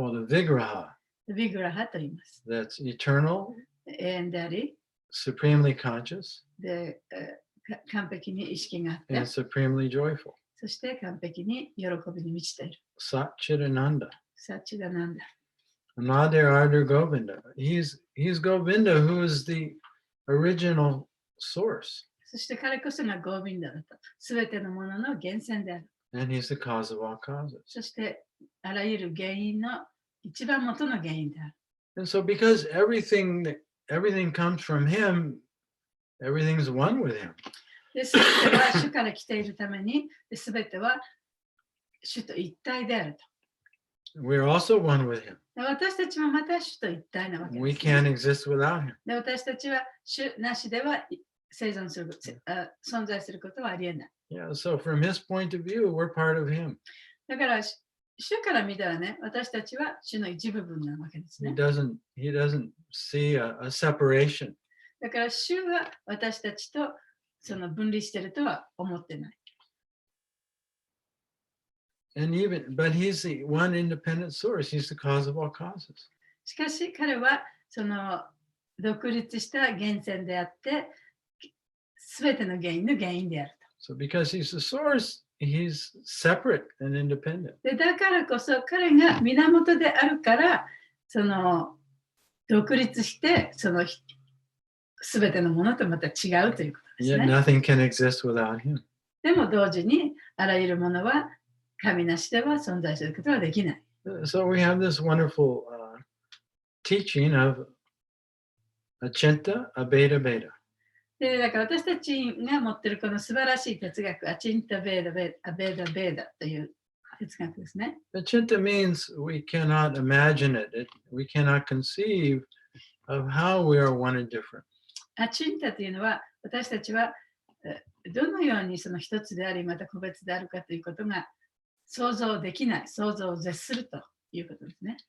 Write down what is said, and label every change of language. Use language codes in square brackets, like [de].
[en] called a Vigraha [ja] る。ビグラハと言います。 [en] that's eternal, [ja] 永遠であり、 [en] supremely conscious, [ja] で、完璧に意識があって [en] and、supremely joyful. [ja] そして完璧に喜びに満ちている。 [sa] Satchidananda. [ja] サチダなんだ。 [en] Another Ardha Govinda. He's Govinda, who is the original source. [ja] そして彼こそがゴービンダだと。すべてのものの源泉である。 [en] And he's the cause of all causes. [ja] そしてあらゆる原因の一番元の原因である。 [en] And so because everything comes from him, everything's one with him. [ja] すべては主から来ているために、すべては主と一体であると。 [en] We're also one with him. [ja] で私たちもまた主と一体なわけ [en] We [ja] です、 [en] can't exist without him. [ja] で私たちは主なしでは生存する存在することはありえない。 [en] Yeah, so from his point of view, we're part of him. [ja] だから主から見たらね、私たちは主の一部分なわけですね。 [en] He doesn't see a separation. [ja] だから主は私たちとその分離しているとは思ってない。 [en] But he's the one independent source. He's the cause of all causes. [ja] しかし彼はその独立した源泉であって、すべての原因の原因であると。 [en] So because he's the source, he's separate and independent. [ja] でだからこそ彼が源であるから、その独立してそのすべてのものとまた違うということです [en] Yet [ja] ね。 [en] nothing can exist without him. [ja] でも同時にあらゆるものは神なしでは存在することはできない。 [en] So we have this wonderful teaching of Achinta, Abheda, Bheda. [ja] でだから私たちが持っているこの素晴らしい哲学、アチンタ・ベーダ・アベーダ・ベーダという哲学ですね。 [en] Achinta means we cannot imagine it. We cannot conceive of how we are one and different. [ja] アチンタというのは私たちはどのようにその一つでありまた個別であるかということが想像できない、想像を絶するということですね。